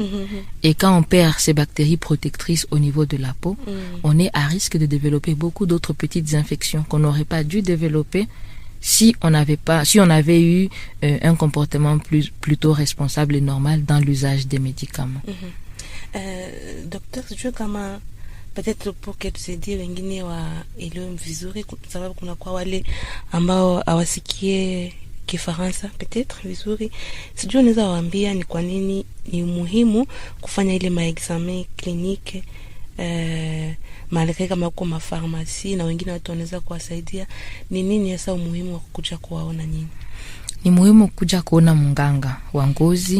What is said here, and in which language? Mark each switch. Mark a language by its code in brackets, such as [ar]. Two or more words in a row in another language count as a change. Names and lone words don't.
[fr] Et quand on perd ces bactéries protectrices au niveau de la peau, on est à risque de développer beaucoup d'autres petites infections qu'on n'aurait pas dû développer si on avait eu un comportement plutôt responsable et normal dans l'usage des médicaments. Docteur, [sw] sijue kama peut-être poke tusaidie wengine waelewe vizuri, sababu kuna kwa wale ambao hawasikie Kifaransa peut-être vizuri. Sijue unaweza waambia ni kwa nini ni muhimu kufanya ile maexamen klinike malgré kama kwa mafarmasi na wengine watu wanaweza kuwasaidia. Ni nini hasa umuhimu wa kukuja kuwaona nyinyi? Ni muhimu kuja kuona mganga wa ngozi.